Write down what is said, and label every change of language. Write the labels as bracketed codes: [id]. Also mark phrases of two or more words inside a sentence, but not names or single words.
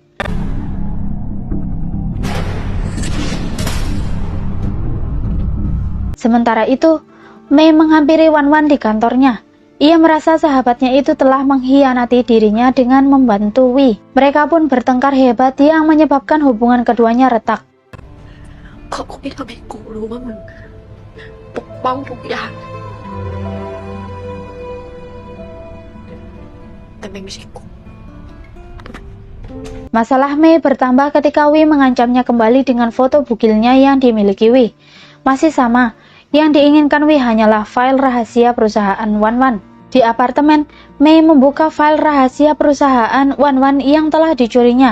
[id] Sementara itu, Mei menghampiri Wan di kantornya. Ia merasa sahabatnya itu telah mengkhianati dirinya dengan membantu Wi. Mereka pun bertengkar hebat yang menyebabkan hubungan keduanya retak. [th] ขอบคุณที่ทำให้กูรู้ว่ามึงปกป้องทุกอย่างแต่ไม่ใช่กู [id] Masalah Mei bertambah ketika Wi mengancamnya kembali dengan foto bugilnya yang dimiliki Wi. Masih sama, Yang diinginkan Wei hanyalah file rahasia perusahaan Wan. Di apartemen, Mei membuka file rahasia perusahaan Wan yang telah dicurinya.